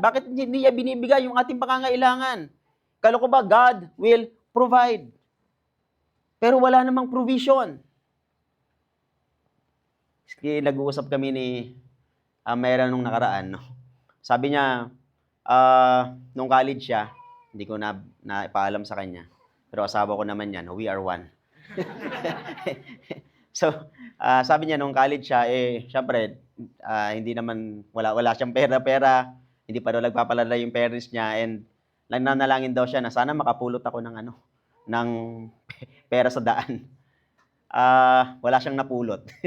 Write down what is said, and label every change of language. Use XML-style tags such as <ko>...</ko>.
<tl>Bakit hindi niya binibigay yung ating pangangailangan? Kala ko ba</tl> <en>God will provide?</en> <tl>Pero wala namang provision. Nag-uusap kami ni Mera nung nakaraan. No? Sabi niya, nung college siya, hindi ko na ipaalam sa kanya. Pero asawa ko naman yan,</tl> <en>we are one.</en> <tl>So, sabi niya nung college siya, syempre, hindi naman, wala siyang pera, hindi pa daw nagpapalala yung parents niya, and nanalangin daw siya na sana makapulot ako ng pera sa daan. Wala siyang napulot.</tl>